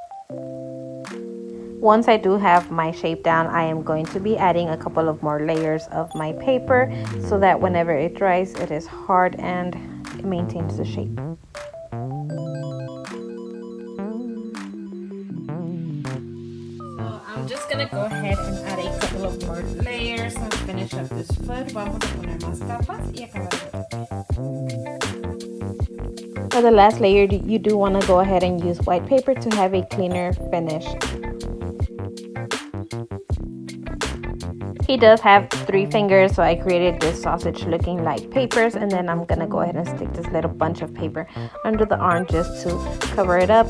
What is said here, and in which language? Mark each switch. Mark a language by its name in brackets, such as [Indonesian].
[English] Once I do have my shape down, I am going to be adding a couple of more layers of my paper so that whenever it dries, it is hard and it maintains the shape. I'm just gonna go ahead and add a couple of more layers and finish up this foot. [Spanish] Vamos a poner más capas y acabar. [English] For the last layer, you do want to go ahead and use white paper to have a cleaner finish. He does have 3 fingers, so I created this sausage looking like papers, and then I'm gonna go ahead and stick this little bunch of paper under the arm just to cover it up.